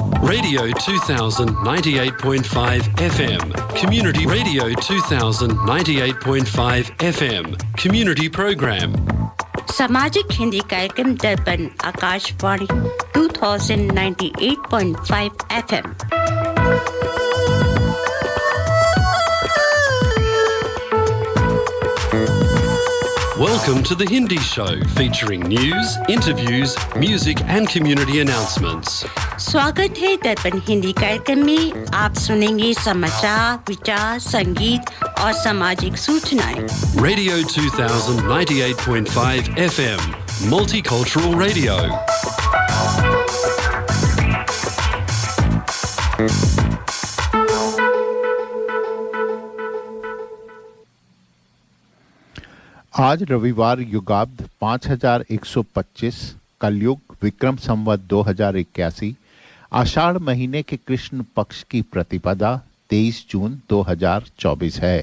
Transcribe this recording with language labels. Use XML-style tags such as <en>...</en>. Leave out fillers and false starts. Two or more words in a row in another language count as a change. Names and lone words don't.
<en>Radio 2000 98.5 FM. Community Radio 2000 98.5 FM. Community program.</en> <hi>सामाजिक हिंदी कार्यक्रम दर्पण आकाशवाणी 2098.5 FM.</hi> <en>Welcome to the Hindi Show, featuring news, interviews, music and community announcements.</en> <hi>स्वागत है दर्पण हिंदी कार्यक्रम में। आप सुनेंगे समाचार, विचार, संगीत और सामाजिक सूचनाएं।</hi> <en>Radio 2000 98.5 FM, multicultural radio.</en> <hi>आज रविवार युगाब्द 5125 कलयुग विक्रम संवत 2081 आषाढ़ महीने के कृष्ण पक्ष की प्रतिपदा 23 जून 2024 है।</hi>